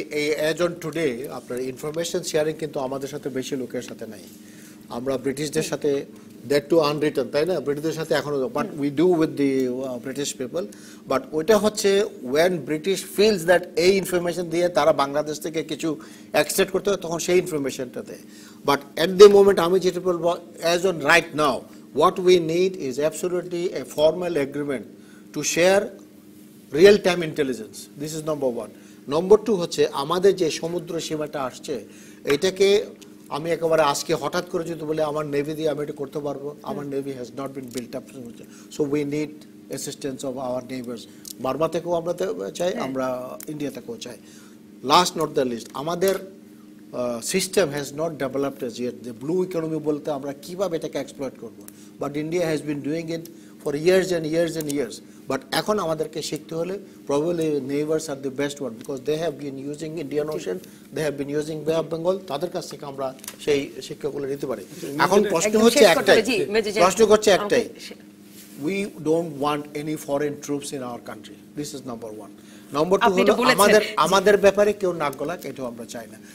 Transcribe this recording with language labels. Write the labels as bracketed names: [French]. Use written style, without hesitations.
[Bangla] এই as on today আপনার information sharing কিন্তু আমাদের সাথে বেশি লোকের সাথে নাই। আমরা ব্রিটিশদের সাথে [English] that too unwritten, তাই না, [Bangla] ব্রিটিশদের সাথে এখনো, [English] But we do with the British people. [Bangla] But ওইটা হচ্ছে [English] when British feels that [Bangla] এই ইনফরমেশন দিয়ে তারা বাংলাদেশ থেকে কিছু এক্সট্রাক্ট করতে হয় তখন সেই ইনফরমেশনটা দেয়। [English] but at the moment [Bangla] আমি যেটা বলবো, [English] As on right now what we need is absolutely a formal agreement to share real time intelligence. This is number one. [Bangla] Number two হচ্ছে আমাদের যে সমুদ্র সীমাটা আসছে এটাকে আমি একেবারে আজকে হঠাৎ করে যদি বলে আমার নেভি দিয়ে আমি এটা করতে পারবো, আমার navy [English] Has not been built up, so we need assistance of our neighbours. [Bangla] Burma থেকেও আমরা চাই, আমরা ইন্ডিয়া থেকেও চাই। [English] Last not the least, আমাদের system has not developed as yet. [Bangla] যে ব্লু ইকোনমি বলতে আমরা কিভাবে এটাকে এক্সপ্লয়েট করবো, [English] But India has been doing it for years and years and years. But [Bangla] এখন আমাদেরকে শিখতে হলে [English] Probably neighbours are the best one, because they have been using Indian ocean, they have been using bay of Bengal. [Bangla] তাদের কাছ থেকে আমরা সেই শিক্ষাগুলো নিতে পারি। এখন প্রশ্ন হচ্ছে একটাই, [English] we don't want any foreign troops in our country. This is number one. Number two [Bangla] হলো আমাদের ব্যাপারে কেউ নাক গলাক, এটাও আমরা চাই না।